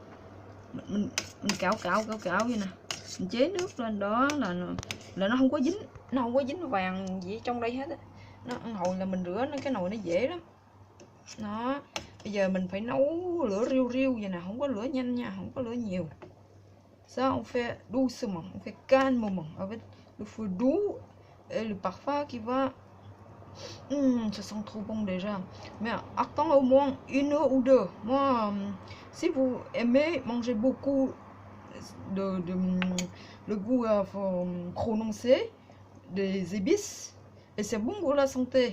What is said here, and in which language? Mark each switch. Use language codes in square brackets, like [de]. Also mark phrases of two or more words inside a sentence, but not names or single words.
[vi] Mình cạo vậy nè. Mình chế nước lên đó là nó không có dính, vàng gì trong đây hết á. Nó hồi là mình rửa cái nồi nó dễ lắm. Đó, bây giờ mình phải nấu lửa riu vậy nè, không có lửa nhanh nha, không có lửa nhiều. [fr] Ça on fait doucement, on fait calmement avec le feu doux et le parfum qui va. Ça sent trop bon déjà. Mais attends au moins 1 heure ou 2. Moi, si vous aimez manger beaucoup le goût prononcé des épices, et c'est bon pour la santé.